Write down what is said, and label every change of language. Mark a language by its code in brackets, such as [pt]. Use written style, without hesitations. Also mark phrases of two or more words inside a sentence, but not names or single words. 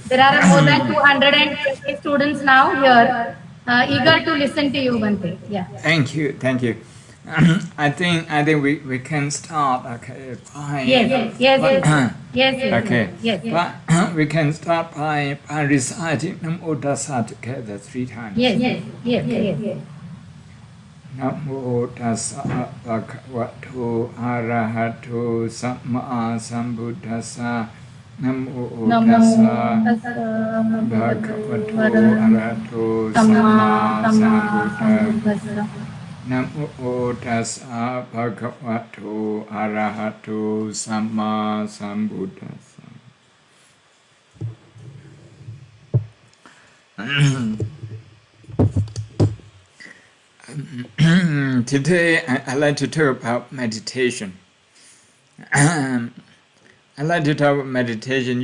[en] There are more than 220 students now here, eager to listen to you, Bante. Yeah. Thank you, thank you. I think we can start. Okay, by Yes. okay, Yes. but we can start by reciting Namo Tassa together 3 times. Yes. [pi] Namo Tassa Bhagavato Arahato Samma Sambuddhassa. Namo Tassa Bhagavato Arahato Samma Sambuddhassa. Namo Tassa Bhagavato Arahato Samma Sambuddhassa. [en] Today I like to talk about meditation. I like to talk about meditation.